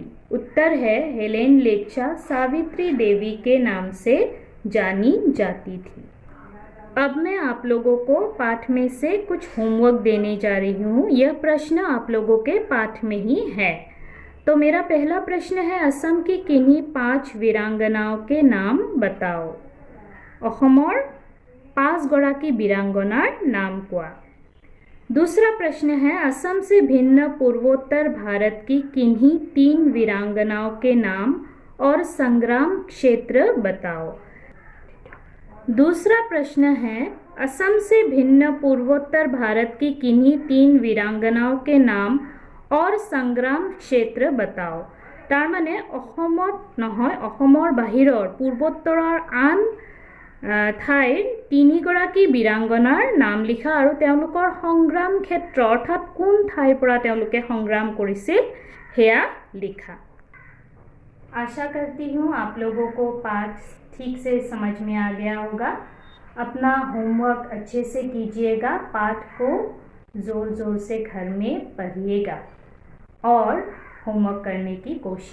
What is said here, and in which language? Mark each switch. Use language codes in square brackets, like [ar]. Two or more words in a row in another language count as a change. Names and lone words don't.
[hi] उत्तर है, हेलेन लेप्चा सावित्री देवी के नाम से जानी जाती थी। अब मैं आप लोगों को पाठ में से कुछ होमवर्क देने जा रही हूँ। यह प्रश्न आप लोगों के पाठ में ही है। तो मेरा पहला प्रश्न है, असम की किन्हीं 5 वीरांगनाओं के नाम बताओ। [as] অসমৰ 5 গৰাকী বীৰাংগনাৰ নাম কোৱা। [hi] दूसरा प्रश्न है, असम से भिन्न पूर्वोत्तर भारत की किन्हीं 3 वीरांगनाओं के नाम और संग्राम क्षेत्र बताओ। दूसरा प्रश्न है, असम से भिन्न पूर्वोत्तर भारत की किन्हीं 3 वीरांगनाओं के नाम और संग्राम क्षेत्र बताओ। [as] তাৰ মানে অসমত নহয়, অসমৰ বাহিৰৰ পূৰ্বোত্তৰৰ আন ঠাইৰ 3 গৰাকী বীৰাংগনাৰ নাম লিখা আৰু তেওঁলোকৰ সংগ্ৰাম ক্ষেত্ৰ অৰ্থাৎ কোন ঠাইৰ পৰা তেওঁলোকে সংগ্ৰাম কৰিছিল হেয়া লিখা। [hi] आशा करती हूँ आप लोगों को पाठ ठीक से समझ में आ गया होगा। अपना होमवर्क अच्छे से कीजिएगा। पाठ को ज़ोर ज़ोर से घर में पढ़िएगा और होमवर्क करने की कोशिश कीजिएगा।